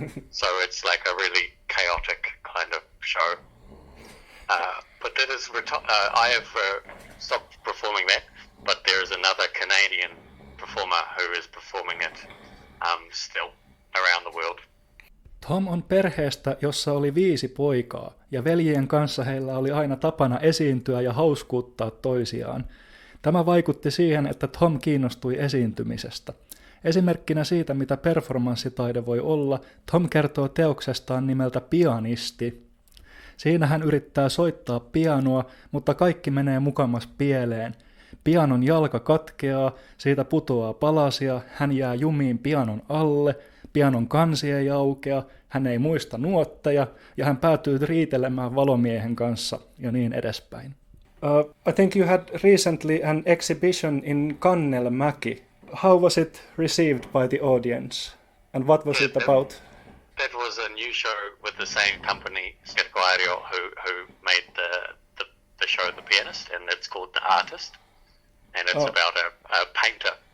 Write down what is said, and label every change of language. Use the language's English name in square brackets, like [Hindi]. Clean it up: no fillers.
[English] So it's like a really chaotic kind of show. But that is I have stopped performing that, but there is another Canadian performer who is performing it still around the world. [Finnish] Thom on perheestä, jossa oli 5 poikaa, ja veljien kanssa heillä oli aina tapana esiintyä ja hauskuuttaa toisiaan. Tämä vaikutti siihen, että Thom kiinnostui esiintymisestä. Esimerkkinä siitä, mitä performanssitaide voi olla, Thom kertoo teoksestaan nimeltä Pianisti. Siinä hän yrittää soittaa pianoa, mutta kaikki menee mukamas pieleen. Pianon jalka katkeaa, siitä putoaa palasia, hän jää jumiin pianon alle, pianon kansi ei aukea, hän ei muista nuotteja ja hän päätyy riitelemään valomiehen kanssa ja niin edespäin. [English] I think you had recently an exhibition in Kannelmäki. How was it received by the audience and what was it about? That was a new show with the same company, Sirkustaiteilija, who made the show The Pianist, and it's called The Artist, and it's about a painter.